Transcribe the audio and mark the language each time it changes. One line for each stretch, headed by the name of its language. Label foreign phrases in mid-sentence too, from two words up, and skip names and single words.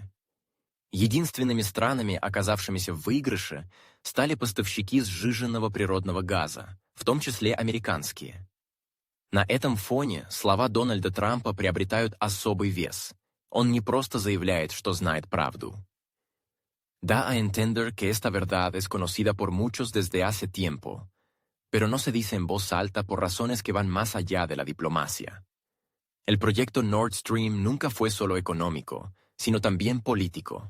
Russian: Единственными странами, оказавшимися в выигрыше, стали поставщики сжиженного природного газа, в том числе американские. На этом фоне слова Дональда Трампа приобретают особый вес. Он не просто заявляет, что знает правду.
Spanish: Da a entender que esta verdad es conocida por muchos desde hace tiempo, pero no se dice en voz alta por razones que van más allá de la diplomacia. El proyecto Nord Stream nunca fue solo económico, sino también político.